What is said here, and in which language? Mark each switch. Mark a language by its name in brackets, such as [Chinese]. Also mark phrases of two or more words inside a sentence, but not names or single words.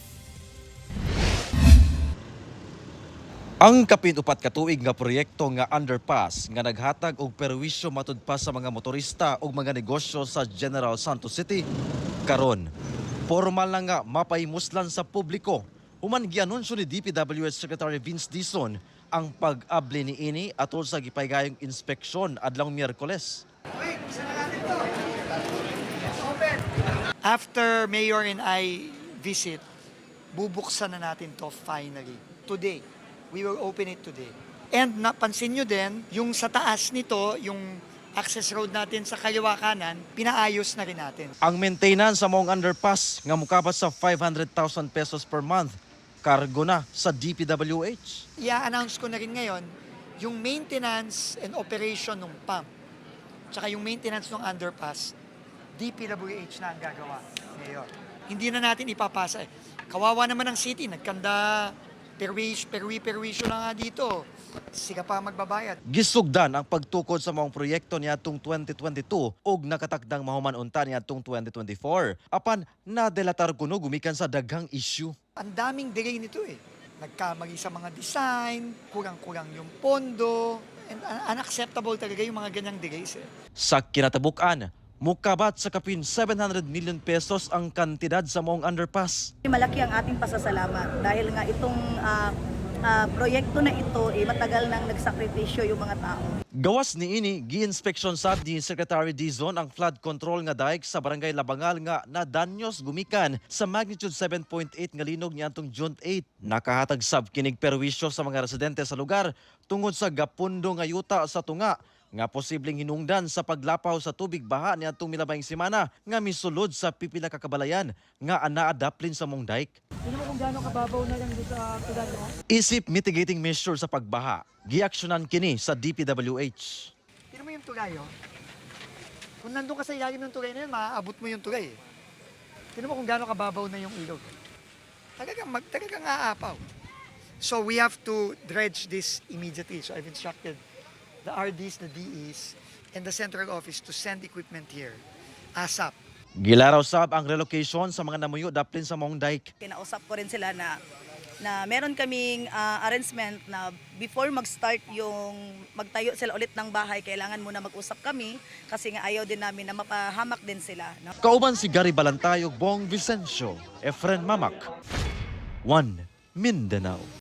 [Cebuano] Ang kapin-upat ka tuig nga proyekto nga underpass nga naghatag og perwisyo matud pa sa mga motorista ug mga negosyo sa General Santos City karon formal na nga mapaimuslan sa publiko. Human gianunsyo ni DPWH Secretary Vince Dizon ang pag-abli niini atol sa gipahigayong inspeksyon adlong Miyerkules. [English] After Mayor and I visit, [Filipino] bubuksan na natin to [English] finally. Today. We will open it today. [Filipino] And napansin nyo din, yung sa taas nito, yung access road natin sa kaliwa kanan, pinaayos na rin natin. [Cebuano] Ang maintenance sa mong underpass nga mukabat sa 500,000 pesos [English] per month, [Cebuano] kargo na sa DPWH. [Filipino] I-announce ko na rin ngayon, yung [English] maintenance and operation [Filipino] ng pump, tsaka yung maintenance ng underpass, DPWH na ang gagawa ngayon. Hindi na natin ipapasa. Kawawa naman ang city, nagkanda perwisyo na nga dito. Sika pa magbabayad. [Cebuano] Gisugdan ang pagtukod sa mga proyekto niadtong 2022 ug nakatakdang mahuman unta niadtong 2024. Apan nadelatar kuno gumikan sa daghang issue. [Filipino] Ang daming delay nito eh. Nagkamali sa mga design, kurang-kurang yung pondo, [English] and unacceptable [Filipino] talaga yung mga ganyang delays eh. [Cebuano] Sa kinatabukan, mukabat sa kapin 700 million pesos ang kantidad sa mong underpass. [Filipino] Malaki ang ating pasasalamat dahil nga itong proyekto na ito matagal nang nagsakripisyo yung mga tao. [Cebuano] Gawas ni ini, gi-inspeksyon sa ni Secretary Dizon ang [English] flood control [Cebuano] nga dike sa Barangay Labangal nga nadanyos gumikan sa magnitude 7.8 nga linog niadtong June 8. Nakahatag sab kinig perwisyo sa mga residente sa lugar tungod sa gapundo nga yuta sa tunga nga posibleng hinungdan sa paglapaw sa tubig baha niadtong milabayng semana nga misulod sa pipila ka kabalayan nga ana-adaplin sa mong dike. [Filipino] Hindi mo kung gaano kababaw na lang dito sa tulad mo? [Cebuano] Isip [English] mitigating measure [Cebuano] sa pagbaha, giaksyonan kini sa DPWH. [Filipino] Tignan mo yung tulay oh. Kung nandun ka sa ilalim ng tulay na yun, maaabot mo yung tulay eh. Tignan mo kung gaano kababaw na yung ilog. Talagang aapaw. [English] So we have to dredge this immediately. So I've instructed the RDs, the DEs, and the central office to send equipment here ASAP. [Cebuano] Gilaraw sab ang relocation sa mga namuyo daplin sa mong dike. [Filipino] Kinausap ko rin sila na meron kaming arrangement na before mag-start yung magtayo sila ulit ng bahay, kailangan muna mag-usap kami kasi nga ayaw din namin na mapahamak din sila. No? [Cebuano] Kauban si Gary Balantayog, Bong Vicencio, Efren Mamak, 1 Mindanao.